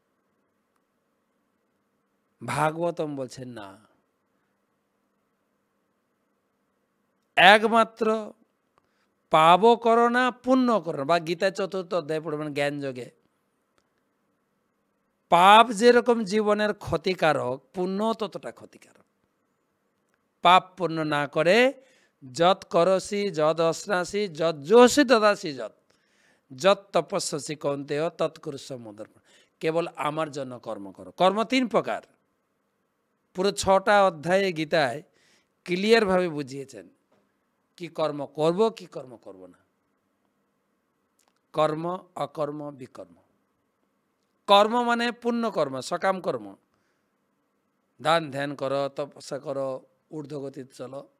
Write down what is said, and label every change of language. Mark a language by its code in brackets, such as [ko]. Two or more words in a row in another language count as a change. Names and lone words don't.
[bn] ভাগবতম বলছেন না, একমাত্র পাপ করো না, পুণ্য করো না। বা গীতা 4th অধ্যায় পড়বেন জ্ঞান যোগে, পাপ যেরকম জীবনের ক্ষতিকারক, পুণ্য ততটা ক্ষতিকারক। পাপ পুণ্য না করে [sa] যৎ করসি যদ অশ্নাসি যৎ যোষি দদাসি যৎ তপস্যসি কৌন্তেয় তৎকুরুষ মদর্পণ। [bn] কেবল আমার জন্য কর্ম করো। কর্ম 3 প্রকার, পুরো 6টা অধ্যায়ে গীতায় ক্লিয়ারভাবে বুঝিয়েছেন কি কর্ম করব, কি কর্ম করব না। কর্ম, অকর্ম, বিকর্ম। কর্ম মানে পুণ্য কর্ম, সকাম কর্ম, দান ধ্যান করো, তপস্যা করো, ঊর্ধ্বগতিতে চলো।